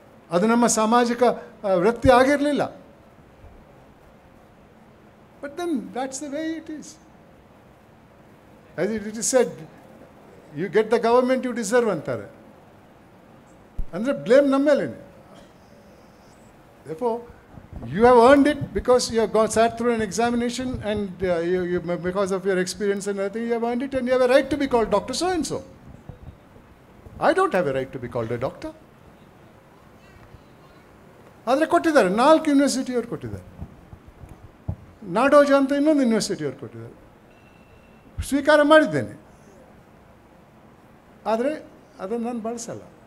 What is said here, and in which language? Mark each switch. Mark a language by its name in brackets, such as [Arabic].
[Kannada] ಅದು ನಮ್ಮ ಸಾಮಾಜಿಕ ವೃತ್ತಿ ಆಗಿರಲಿಲ್ಲ. [English] But then that's the way it is. As it is said, you get the government you deserve ಅಂತಾರೆ. [Kannada] ಅಂದರೆ ಬ್ಲೇಮ್ ನಮ್ಮ ಮೇಲೇನೆ. [English] Therefore, you have earned it because you have sat through an examination and because of your experience and everything, you have earned it and you have a right to be called Dr. So-and-so. I don't have a right to be called a doctor. [Kannada] ಆದರೆ ಕೊಟ್ಟಿದ್ದಾರೆ, 4 ಯೂನಿವರ್ಸಿಟಿಯವ್ರು ಕೊಟ್ಟಿದ್ದಾರೆ. ನಾಡೋಜ ಅಂತ ಇನ್ನೊಂದು ಯೂನಿವರ್ಸಿಟಿಯವ್ರು ಕೊಟ್ಟಿದ್ದಾರೆ. ಸ್ವೀಕಾರ ಮಾಡಿದ್ದೇನೆ, ಆದರೆ ಅದನ್ನು ನಾನು ಬಳಸಲ್ಲ.